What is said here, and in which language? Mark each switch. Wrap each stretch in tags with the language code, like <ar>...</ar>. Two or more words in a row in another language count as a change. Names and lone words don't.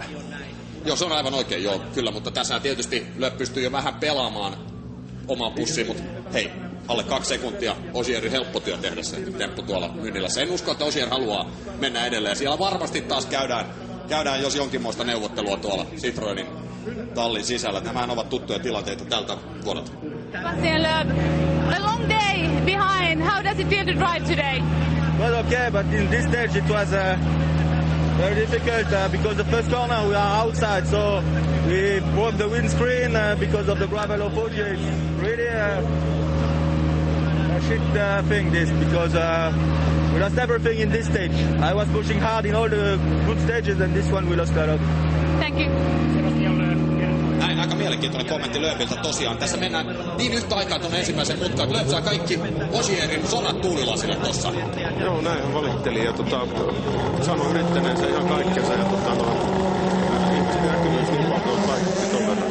<fi>Joo, se on aivan oikein, joo, kyllä, mutta tässä tietysti Lööf pystyy jo vähän pelaamaan omaan pussiin, mutta hei, alle 2 sekuntia Ogierin helppo työ tehdä se temppu tuolla Myynnilässä. En usko, että Ogier haluaa mennä edelleen. Siellä varmasti taas käydään jos jonkinmoista neuvottelua tuolla Citroenin tallin sisällä. Nämähän ovat tuttuja tilanteita tältä vuodelta. Sebastian Lööf,</fi> <en>a long day behind. How does it feel to drive today? Well, okay, but in this stage it was very difficult because the first corner we are outside, so we broke the windscreen because of the gravel of Ogier. It's really a shit thing this because we lost everything in this stage. I was pushing hard in all the good stages and this one we lost a lot. Thank you.</en> <fi>Näin, aika mielenkiintoinen kommentti Lööfiltä tosiaan. Tässä mennään niin yhtä aikaa tuonne ensimmäiseen mutkaan, että Lööf saa kaikki Ogierin sonat tuulilasille tossa. Joo, näin hän valitteli ja sanoi yrittäneensä ihan kaikkensa ja ihmiset näkyvyys niin paljon vaikutti ton verran.</fi>